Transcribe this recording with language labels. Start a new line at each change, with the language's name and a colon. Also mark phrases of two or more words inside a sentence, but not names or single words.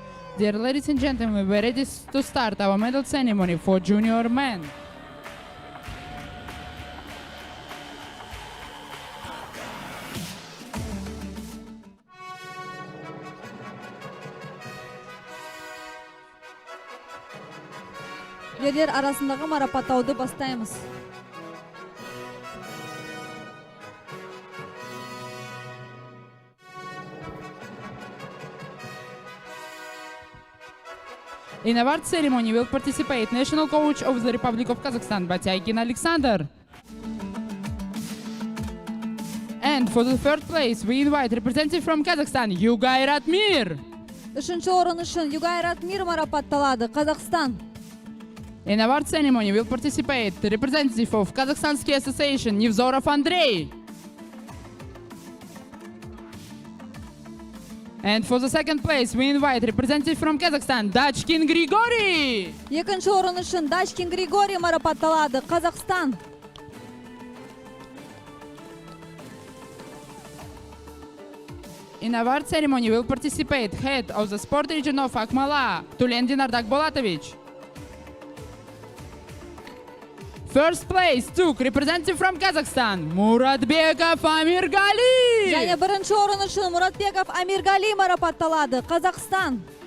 English: Dear ladies and gentlemen, we're ready to start our medal ceremony for junior men.
Kazakh: Ерлер арасындағы марапаттауды бастаймыз.
English: In award ceremony will participate national coach of the Republic of Kazakhstan, Batyakin Alexander. And for the third place, we invite representative from Kazakhstan, Yugay Ratmir.
Kazakh: Үшінші орын үшін Югай Ратмир марапатталады, Қазақстан.
English: In award ceremony will participate the representative of Kazakhstan Ski Association, Nevzorov Andrei. And for the second place, we invite representative from Kazakhstan, Dachkin Grigoriy.
Kazakh: Екінші орын үшін Дачкин Григорий марапатталады, Қазақстан.
English: In award ceremony will participate head of the sport region of Akmala, Tulendin Ardak Bolatovich. First place took representative from Kazakhstan, Muratbekov Amirgali.
Kazakh: Және бірінші орын үшін Muratbekov Amirgali марапатталады, Қазақстан.